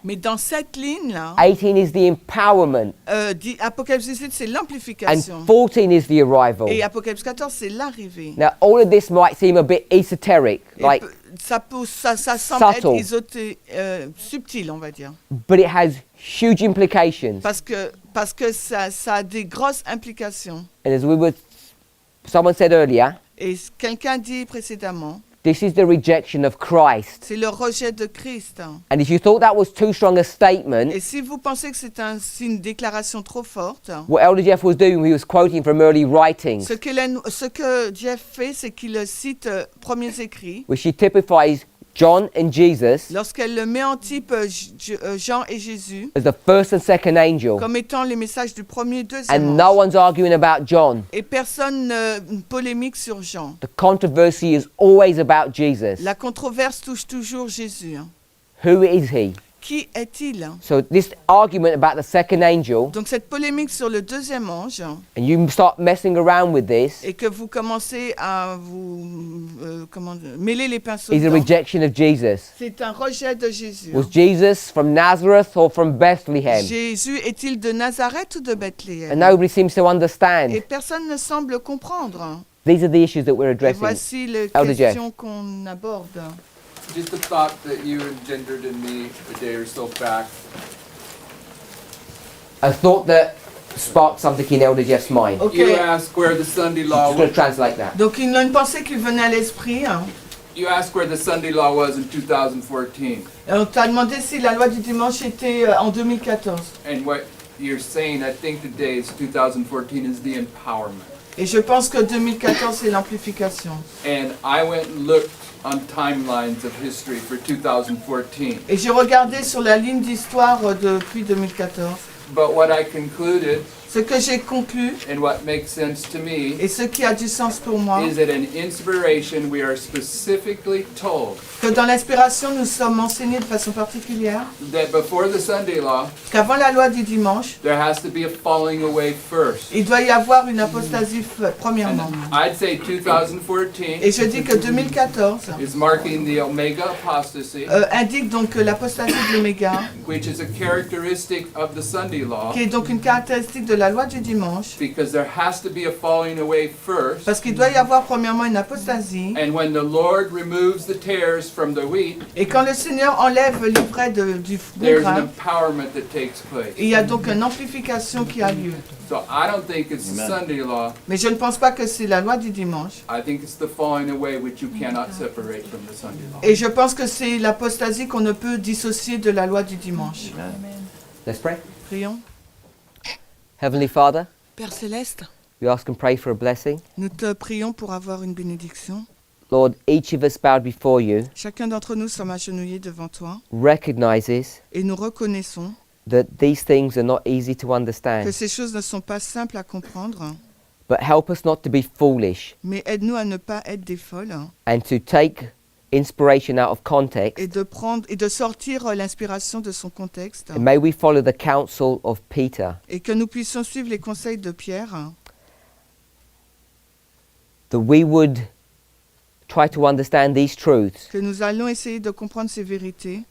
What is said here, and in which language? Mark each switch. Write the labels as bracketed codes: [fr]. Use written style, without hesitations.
[fr] Mais dans cette ligne-là, [en] 18 is the empowerment, [fr] Apocalypse 18, c'est [en] and [fr] l'amplification. [en] 14 is the arrival. [fr] Et Apocalypse 14, c'est l'arrivée. [en] Now, all of this might seem a bit esoteric, like, [fr] Ça semble [en] subtle. [fr] être subtil, on va dire. [en] but it has huge implications. [fr] Parce que ça a des grosses implications. [en] And as someone said earlier, [fr] Et quelqu'un dit précédemment, [en] this is the rejection of Christ. [fr] c'est le rejet de Christ. [en] And if you thought that was too strong a statement, [fr] Et si vous pensez que c'est une déclaration trop forte, [en] what Elder Jeff was doing, he was quoting from early writings, [fr] ce que Jeff fait, c'est qu'il cite premiers écrits. [en] which he typifies John and Jesus [fr] Lorsqu'elle le met en type Jean et Jésus, [en] as the first and second angel. [fr] comme étant les messages du premier et deuxième [en] And [fr] ange. [en] no one's arguing about John. [fr] Et personne ne polémique sur Jean. [en] The controversy is always about Jesus. [fr] La controverse touche toujours Jésus. [en] Who is he? [fr] Qui est-il? [en] So this argument about the second angel, [fr] Donc cette polémique sur le deuxième ange, [en] and you start messing around with this, [fr] et que vous commencez à vous mêler les pinceaux, [en] is a [fr] dedans, [en] rejection of Jesus. [fr] c'est un rejet de Jésus. [en] Was Jesus from Nazareth or from Bethlehem? [fr] Jésus est-il de Nazareth ou de Bethléem? [en] And nobody seems to understand. [fr] Et personne ne semble comprendre. [en] These are the issues that we're [fr] Et [en] addressing. [fr] voici les [en] Elder Jeff. [fr] questions qu'on aborde. [en] Just a thought that you engendered in me a day or so back. A thought that sparked something in Elder Jeff's mind. Okay. You asked where the Sunday law I'm just going to translate that. [fr] Donc une pensée qui venait à l'esprit. [en] You asked where the Sunday law was in 2014. [fr] Et on t'a demandé si la loi du dimanche était en 2014. [en] And what you're saying, I think today is 2014 is the empowerment. [fr] Et je pense que 2014 c'est l'amplification. [en] And I went and looked on timelines of history for 2014. [fr] Et j'ai regardé sur la ligne d'histoire depuis 2014. [en] But what I concluded [fr] Ce que j'ai conclu [en] and what makes sense to me [fr] et ce qui a du sens pour moi, [en] is that in inspiration we are specifically told [fr] que dans l'inspiration nous sommes enseignés de façon particulière [en] that before the Sunday law [fr] qu'avant la loi du dimanche, [en] there has to be a falling away first. [fr] il doit y avoir une apostasie premièrement. [en] I'd say 2014 [fr] Et je dis que 2014 [en] is marking the Omega apostasy, [fr] indique donc l'apostasie de l'oméga, [en] which is a characteristic of the Sunday law, [fr] qui est donc une caractéristique de la loi du dimanche, [en] because there has to be a falling away first. [fr] parce qu'il doit y avoir premièrement une apostasie. [en] And when the Lord removes the tares from the wheat, [fr] Et quand le Seigneur enlève l'ivraie du [en] there's an [fr] grain, [en] empowerment that takes place. [fr] il y a donc une amplification qui a lieu. [en] So I don't think it's the Sunday law. [fr] Mais je ne pense pas que c'est la loi du dimanche. [en] I think it's the falling away which you cannot separate from the Sunday law. [fr] Et je pense que c'est l'apostasie qu'on ne peut dissocier de la loi du dimanche. [en] Let's pray. [fr] Prions. [en] Heavenly Father, [fr] Père Céleste, [en] we ask and pray for a blessing. [fr] nous te prions pour avoir une bénédiction. [en] Lord, each of us bowed before you [fr] Chacun d'entre nous sommes agenouillés devant toi [en] recognizes [fr] et nous reconnaissons [en] that these things are not easy to [fr] que [en] understand. [fr] ces choses ne sont pas simples à comprendre, [en] But help us not to be foolish [fr] mais aide-nous à ne pas être des folles [en] and to take inspiration out of context. [fr] et de sortir l'inspiration de son contexte [en] And may we follow the counsel of Peter, [fr] et que nous puissions suivre les conseils de Pierre, [en] that we would try to understand these truths [fr] que nous allons essayer de comprendre ces vérités